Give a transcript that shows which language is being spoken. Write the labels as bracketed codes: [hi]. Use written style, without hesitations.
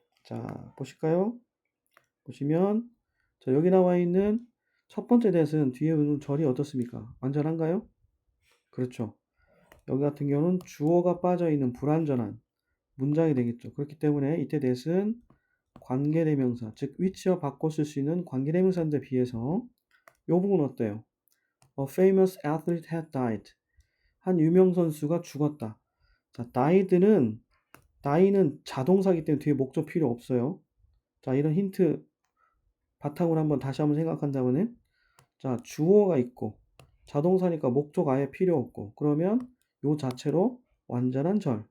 [ko] 자, 보실까요? 보시면 자, 여기 나와 있는 첫 번째 that은 뒤에 오는 절이 어떻습니까? 완전한가요? 그렇죠. 여기 같은 경우는 주어가 빠져 있는 불완전한 문장이 되겠죠. 그렇기 때문에 이때 that은 관계대명사, 즉 위치와 바꿔 쓸 수 있는 관계대명사인데 비해서 이 부분 어때요? [en] A famous athlete had died. [ko] 한 유명 선수가 죽었다. 자, die는 자동사이기 때문에 뒤에 목적 필요 없어요. 자, 이런 힌트 바탕으로 한번 다시 한번 생각한다면은 자, 주어가 있고 자동사니까 목적 아예 필요 없고 그러면 요 자체로 완전한 절.